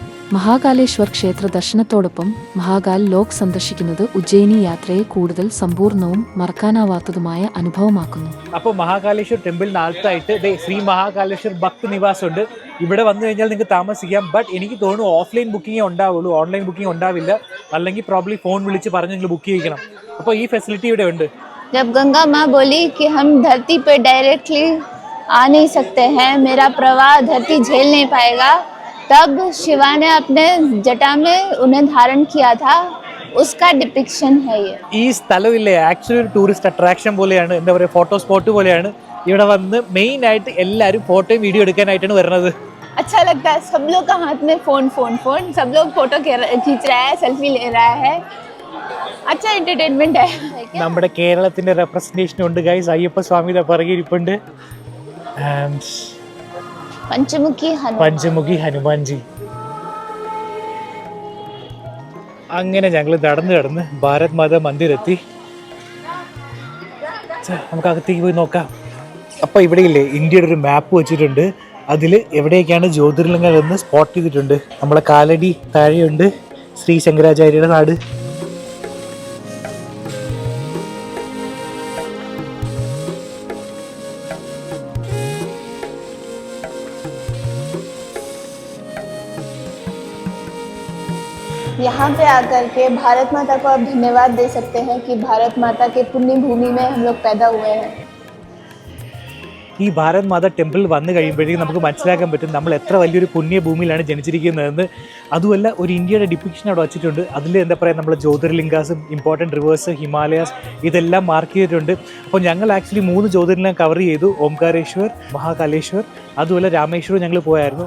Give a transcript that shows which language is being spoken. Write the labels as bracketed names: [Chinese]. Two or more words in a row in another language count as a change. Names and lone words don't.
[Malayalam] മഹാകാലേശ്വർ ക്ഷേത്ര ദർശനത്തോടൊപ്പം മഹാകാൽ ലോക് സന്ദർശിക്കുന്നത് ഉജ്ജയിനി യാത്രയെ കൂടുതൽ സമ്പൂർണവും മറക്കാനാവാത്തതുമായ അനുഭവമാക്കുന്നു. അപ്പോൾ മഹാകാലേശ്വർ ടെമ്പിളിന് അടുത്തായിട്ട് ശ്രീ മഹാകാലേശ്വർ ഭക്ത് നിവാസ് ഉണ്ട്. ഇവിടെ വന്നു കഴിഞ്ഞാൽ നിങ്ങൾക്ക് താമസിക്കാം. ബട്ട് എനിക്ക് തോന്നുന്നു [English] offline booking [Malayalam] ഉണ്ടാവുള്ളൂ, [English] online booking [Malayalam] ഉണ്ടാവില്ല. അല്ലെങ്കിൽ പ്രോബ്ലി ഫോൺ വിളിച്ച് പറഞ്ഞ് നിങ്ങൾ ബുക്ക് ചെയ്യിക്കണം. അപ്പോൾ ഈ ഫെസിലിറ്റി ഇവിടെ ഉണ്ട്. [Hindi] जब गंगा माँ बोली कि हम धरती पे डायरेक्टली आ नहीं सकते हैं, मेरा प्रवाह धरती झेल नहीं पाएगा, तब शिवा ने अपने जटा में उन्हें धारण किया था, उसका डिपिक्शन है ये. [Malayalam] ഈ സ്ഥലമില്ലേ ആക്ച്വലി ഒരു [English] tourist attraction [Malayalam] പോലെയാണ്, എന്താ പറയുക, [English] photo spot [Malayalam] പോലെയാണ്. ഇവിടെ വന്ന് മെയിൻ ആയിട്ട് എല്ലാവരും ഫോട്ടോയും വീഡിയോ എടുക്കാനായിട്ടാണ് വരുന്നത്. [Hindi] अच्छा लगता है, सब लोग का हाथ में फोन फोन फोन, सब लोग फोटो खींच रहा है, सेल्फी ले रहा है. अच्छा एंटरटेनमेंट है. [Malayalam] നമ്മുടെ കേരളത്തിന്റെ റെപ്രസെന്റേഷൻ ഉണ്ട് ഗൈസ്. അയ്യപ്പ സ്വാമിയുടെ പിറകെ ഇരിപ്പുണ്ട്. ആൻഡ് പഞ്ചമുഖി ഹനുമാൻജി. അങ്ങനെ ഞങ്ങൾ നടന്ന് ഭാരത് മാതാ മന്ദിർ എത്തി. നമുക്ക് അകത്തേക്ക് പോയി നോക്കാം. അപ്പോൾ ഇവിടെ ഇല്ലേ ഇന്ത്യയുടെ ഒരു മാപ്പ് വെച്ചിട്ടുണ്ട്. അതിൽ എവിടെയൊക്കെയാണ് ജ്യോതിർലിംഗങ്ങൾ എന്ന് സ്പോട്ട് ചെയ്തിട്ടുണ്ട്. നമ്മളെ കാലടി താഴെയുണ്ട് ശ്രീ ശങ്കരാചാര്യയുടെ നാട്. [Hindi] यहाँ पे आकर के भारत माता को आप धन्यवाद दे सकते हैं कि भारत माता के पुण्य भूमि में हम लोग पैदा हुए हैं. [Malayalam] ഈ ഭാരത് മാതാ ടെമ്പിൾ വന്നു കഴിയുമ്പോഴേക്കും നമുക്ക് മനസ്സിലാക്കാൻ പറ്റും നമ്മൾ എത്ര വലിയൊരു പുണ്യഭൂമിയിലാണ് ജനിച്ചിരിക്കുന്നതെന്ന്. അതുമല്ല, ഒരു ഇന്ത്യയുടെ ഡിപ്പിക്ഷൻ അവിടെ വച്ചിട്ടുണ്ട്. അതിൽ എന്താ പറയുക, നമ്മളെ ജ്യോതിർലിംഗാസും [English] important rivers, [Malayalam] ഹിമാലയാസ്, ഇതെല്ലാം മാർക്ക് ചെയ്തിട്ടുണ്ട്. അപ്പോൾ ഞങ്ങൾ ആക്ച്വലി 3 ജ്യോതിർലിംഗം കവർ ചെയ്തു. ഓംകാരേശ്വർ, മഹാകാലേശ്വർ, അതുപോലെ രാമേശ്വരം ഞങ്ങൾ പോയായിരുന്നു.